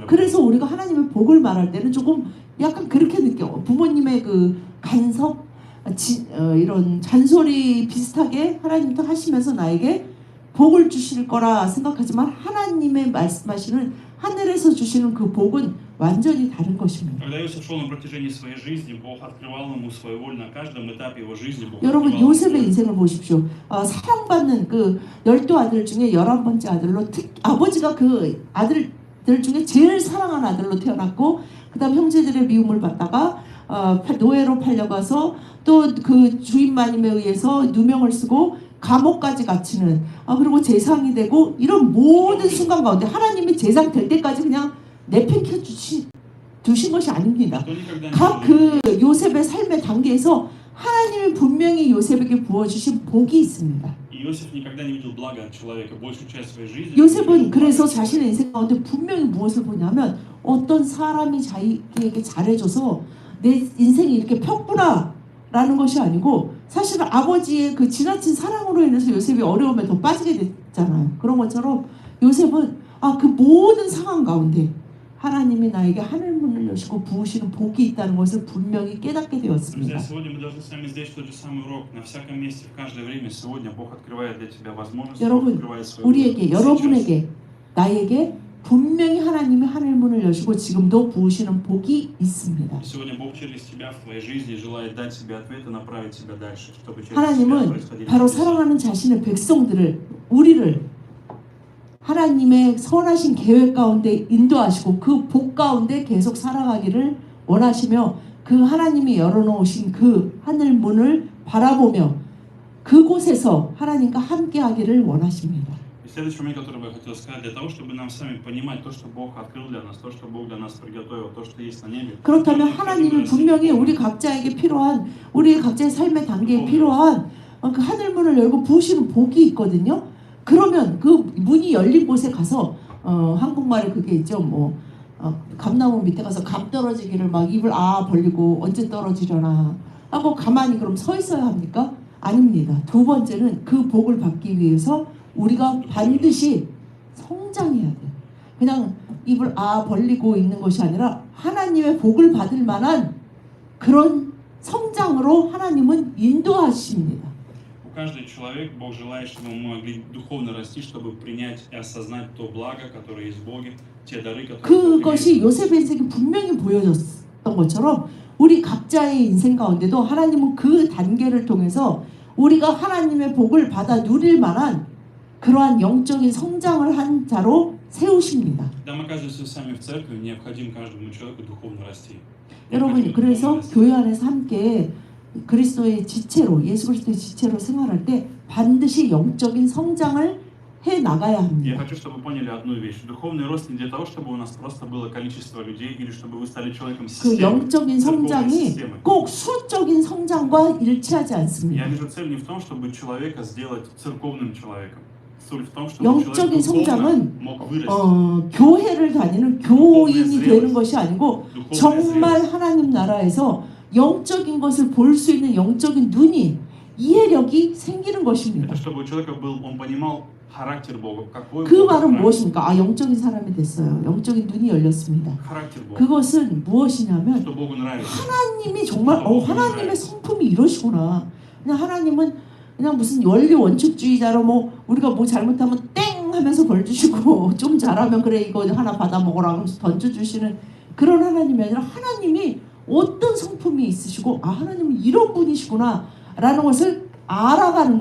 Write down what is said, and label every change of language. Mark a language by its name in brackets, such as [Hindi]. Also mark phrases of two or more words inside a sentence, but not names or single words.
[Korean] 그래서 [Russian] Божья. [Korean] 우리가 하나님의 복을 말할 때는 조금 약간 그렇게 느껴. 부모님의 그 간섭, 이런 잔소리 비슷하게 하나님도 하시면서 나에게 복을 주실 거라 생각하지만 하나님의 말씀하시는 하늘에서 주시는 그 복은 완전히 다른 것입니다. [Russian] Когда Иосиф шел на протяжении своей жизни, Бог открывал ему свою волю на каждом этапе его жизни. Бог [Korean] 여러분 [Russian] открывал ему [Korean] 요셉의 [Russian] волю. [Korean] 인생을 보십시오. 사랑받는 그 12아들 중에 11번째 아들로 아버지가 그 아들들 중에 제일 사랑하는 아들로 태어났고 그다음 형제들의 미움을 받다가 노예로 팔려가서 또 그 주인 마님에 의해서 누명을 쓰고 감옥까지 갇히는 그리고 재상이 되고 이런 모든 순간 가운데 하나님이 재상 될 때까지 그냥 내팽겨 두신 것이 아닙니다. [Russian] Никто никогда не [Korean] 각 [Russian] был [Korean] 그 요셉의 삶의 단계에서 하나님이 분명히 요셉에게 부어주신 복이 있습니다. [Russian] Иосиф никогда не видел блага от человека. Большую часть своей жизни [Korean] 요셉은 그래서 자신의 인생 가운데 분명히 무엇을 보냐면 어떤 사람이 자기에게 잘해줘서 내 인생이 이렇게 폈구나라는 것이 아니고 사실은 아버지의 그 지나친 사랑으로 인해서 요셉이 어려움에 더 빠지게 됐잖아요. 그런 것처럼 요셉은 그 모든 상황 가운데 하나님이 나에게 하늘문을 여시고 부으시는 복이 있다는 것을 분명히 깨닫게 되었습니다. [Russian] Друзья, сегодня мы должны с вами сделать тот же самый урок. На всяком месте, в каждое время, сегодня Бог открывает для тебя возможности, Бог [Korean] 여러분, [Russian] открывает свою [Korean] 우리에게 [Russian] волю. [Korean] 여러분에게 나에게 분명히 하나님이 하늘문을 여시고 지금도 부으시는 복이 있습니다. [Russian] Сегодня Бог через тебя в твоей жизни желает дать тебе ответы, направить тебя дальше, чтобы через тебя [Korean] 하나님은 [Russian] происходили [Korean] 바로 [Russian] чудеса. [Korean] 사랑하는 자신의 백성들을 우리를 하나님의 선하신 계획 가운데 인도하시고 그 복 가운데 계속 살아가기를 원하시며 그 하나님이 열어놓으신 그 하늘 문을 바라보며 그곳에서 하나님과 함께하기를 원하십니다. [Russian] И следующий момент, который я хотел сказать, для того, чтобы нам с вами понимать то, что Бог открыл для нас, то, что Бог для нас приготовил, то, что есть на небе. [Korean] 그렇다면 하나님은 분명히 우리 각자에게 필요한 우리 각자의 삶의 단계에 필요한 그 하늘 문을 열고 부으시는 복이 있거든요. 그러면 그 문이 열린 곳에 가서 한국말에 그게 있죠. 감나무 밑에 가서 감 떨어지기를 막 입을 벌리고 언제 떨어지려나 하고 가만히 그럼 서 있어야 합니까? 아닙니다. 두 번째는 그 복을 받기 위해서 우리가 반드시 성장해야 돼요. 그냥 입을 벌리고 있는 것이 아니라 하나님의 복을 받을 만한 그런 성장으로 하나님은 인도하십니다. [Russian] Каждый человек, Бог желает, чтобы мы могли духовно расти, чтобы принять и осознать то благо, которое есть в Боге, те дары, которые Бог [Korean] 그것이 [Russian] имеет. [Korean] 요셉의 인생이 분명히 보여줬던 것처럼 우리 각자의 인생 가운데도 하나님은 그 단계를 통해서 우리가 하나님의 복을 받아 누릴 만한 그러한 영적인 성장을 한 자로 세우십니다. [Russian] Когда мы оказываемся сами в церкви, необходимо каждому человеку духовно расти. [Korean] 여러분, 그래서 교회 안에서 함께 그리스도의 지체로 예수 그리스도의 지체로 생활할 때 반드시 영적인 성장을 해 나가야 [Russian] Я [Korean] 합니다. [Russian] хочу, чтобы вы поняли одну вещь. Духовный рост не для того, чтобы у нас просто было количество людей или чтобы вы стали человеком [Korean] 그 [Russian] системы, [Korean] 영적인 [Russian] церковной [Korean] 성장이 [Russian] системы. [Korean] 꼭 수적인 성장과 일치하지 [Russian] Я [Korean] 않습니다. [Russian] вижу цель не в том, чтобы человека сделать церковным человеком. Суть в том, чтобы [Korean] 영적인 [Russian] человек духовно [Korean] 성장은 [Russian] мог вырасти. [Korean] 교회를 다니는 교인이 되는 것이 아니고 [Russian] Духовная [Korean] 정말 [Russian] зрелость. [Korean] 하나님 나라에서 영적인 것을 볼 수 있는 영적인 눈이 이해력이 생기는 것입니다. [Russian] Это чтобы у человека был, он понимал характер Бога. Какой [Korean] 그 [Russian] Бог [Korean] 말은 [Russian] характер? [Korean] 무엇입니까? 아, 영적인 사람이 됐어요. 영적인 눈이 열렸습니다. [Russian] Характер Бога. [Korean] 그것은 무엇이냐면 [Russian] Что Богу нравится. [Korean] 하나님이 정말 하나님의 성품이 이러시구나. 그냥 하나님은 그냥 무슨 원리 원칙주의자로 뭐 우리가 뭐 잘못하면 땡 하면서 벌 주시고 좀 잘하면 그래 이거 하나 받아 먹어라 하면서 던져 주시는 그런 하나님이 아니라 하나님이 어떤 성품이 있으시고 아 하나님은 이런 분이시구나라는 것을 알아가는